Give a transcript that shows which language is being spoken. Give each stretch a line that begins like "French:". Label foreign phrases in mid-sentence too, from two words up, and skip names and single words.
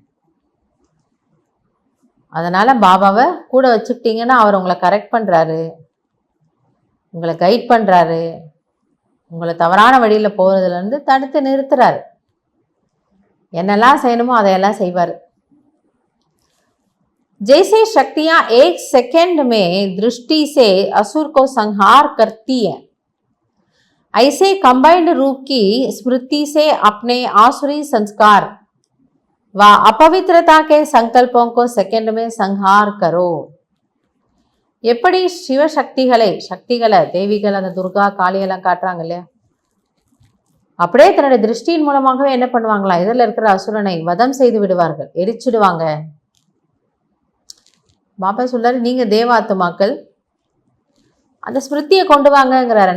Tamil: அதனால பாபாவை கூட வச்சுக்கிட்டீங்கன்னா அவர் உங்களை கரெக்ட் பண்ணுறாரு, உங்களை கைட் பண்ணுறாரு, உங்களை தவறான வழியில் போகிறதுலேருந்து தடுத்து நிறுத்துறாரு. என்னெல்லாம் செய்யணுமோ அதையெல்லாம் செய்வார்.
Hindi: जैसे शक्तियां एक सेकंड में दृष्टि से असुर को संहार करती है, ऐसे कंबाइंड रूप की स्मृति से अपने आसुरी संस्कार व अपवित्रता के संकल्पों को सेकंड में संहार करो.
Tamil: எப்படி சிவசக்திகளை, தேவிகள், அந்த துர்கா காளியெல்லாம் காட்டுறாங்க இல்லையா, அப்படியே தன்னுடைய திருஷ்டியின் மூலமாகவே என்ன பண்ணுவாங்களா, இதில் இருக்கிற அசுரனை வதம் செய்து விடுவார்கள், எரிச்சிடுவாங்க. பாபா சொல்றாரு, நீங்க தேவாத்மாக்கள், அந்த ஸ்மிருதியை கொண்டு வாங்கங்கிறாரு.